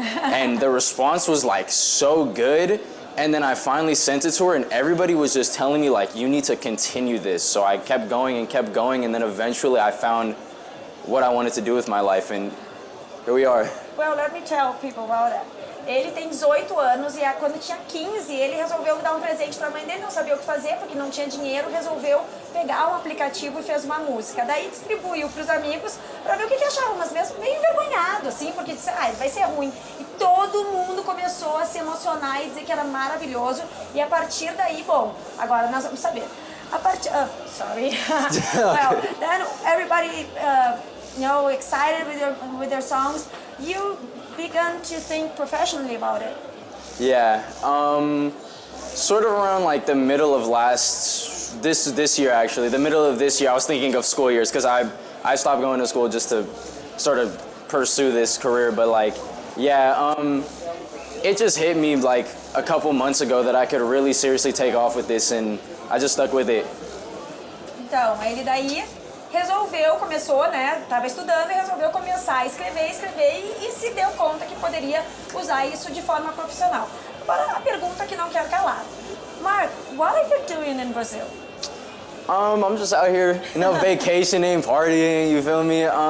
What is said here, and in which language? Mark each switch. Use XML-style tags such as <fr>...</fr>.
<en>And the response was like so good. And then I finally sent it to her and everybody was just telling me like, you need to continue this. So I kept going and then eventually I found what I wanted to do with my life, and here we are. Well, let me tell people about that.</en> <pt>Ele tem 18 anos e quando tinha 15, ele resolveu dar um presente para a mãe dele, não sabia o que fazer porque não tinha dinheiro, resolveu pegar um aplicativo e fez uma música. Daí distribuiu para os amigos para ver o que achavam, mas mesmo meio envergonhado, assim, porque disse, vai ser ruim. E todo mundo começou a se emocionar e dizer que era maravilhoso. E a partir daí, bom, agora nós vamos saber.</pt> <en>Sorry. Well, then everybody, excited with their songs. You began to think professionally about it. Yeah, sort of around like the middle of this year actually. The middle of this year, I was thinking of school years because I stopped going to school just to sort of pursue this career. But like, yeah, it just hit me like a couple months ago that I could really seriously take off with this, and I just stuck with it.</en> <pt>Então, ele daí começou, né? Estava estudando e resolveu começar a escrever e se deu conta que poderia usar isso de forma profissional. Agora, a pergunta que não quer calar.</pt> <en>Mark, what are you doing in Brazil? I'm just out here, vacationing, partying, you feel me?</en>